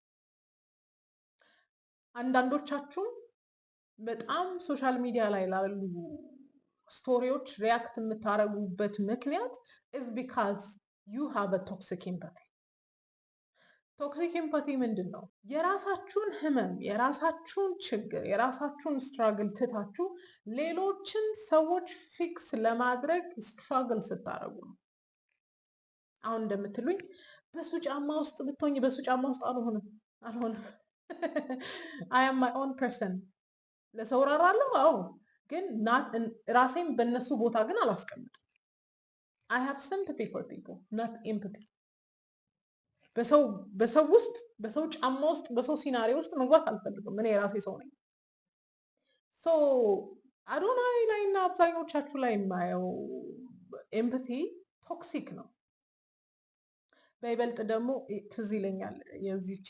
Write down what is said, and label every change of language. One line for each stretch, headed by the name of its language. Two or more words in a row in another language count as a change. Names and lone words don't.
Amharic: አንዳንዶቻችሁም በጣም
English: social media
Amharic: ላይ ላሉ ስቶሪዎች ሪያክት የምታደርጉበት ምክንያት
English: is because you have a toxic empathy። toxic empathy
Amharic: ምንድን ነው? የራሳችሁን ህመም፣ የራሳችሁን ችግር፣ የራሳችሁን ስትራግል ትታችሁ ሌሎችን ሰዎች ፊክስ ለማድረግ ስትራግል ስታደርጉ ነው። አሁን እንደምትሉኝ በሱ ጫማ ውስጥ ብትሆኝ፣ በሱ ጫማ ውስጥ አልሆንም።
English: I am my own person
Amharic: ለሰው ራራለሁ። አዎ ግን ራሴን በእነሱ ቦታ ግን አላስቀምጥም።
English: I have sympathy for people, not empathy.
Amharic: በሰው ውስጥ በሰው ጫማ ውስጥ በሰው ሲናሪዮ ውስጥ መግባት አልፈልግም። እኔ የራሴ ሰው ነኝ። ሶ አዶናይ ላይ እና አብዛኞቻችሁ ላይ የማየው ኤምፓቲ ቶክሲክ ነው። በይበልጥ ደግሞ ትዝ ይለኛል የዚህችን